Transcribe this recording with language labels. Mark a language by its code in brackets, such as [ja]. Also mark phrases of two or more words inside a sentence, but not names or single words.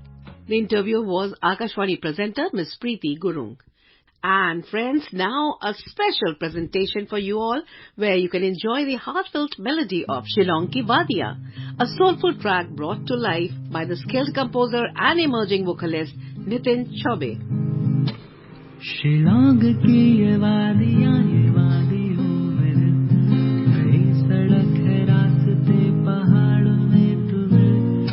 [en] The interview was Akashvani presenter Miss Preeti Gurung. And friends, now a special presentation for you all, where you can enjoy the heartfelt melody of Shillong Ki Wadiyan, a soulful track brought to life by the skilled composer and emerging vocalist Nitin Chaubey. [hi] Shillong की ये वादियाँ मेरे, नई सड़क है रास्ते पहाड़ों में तुम्हें.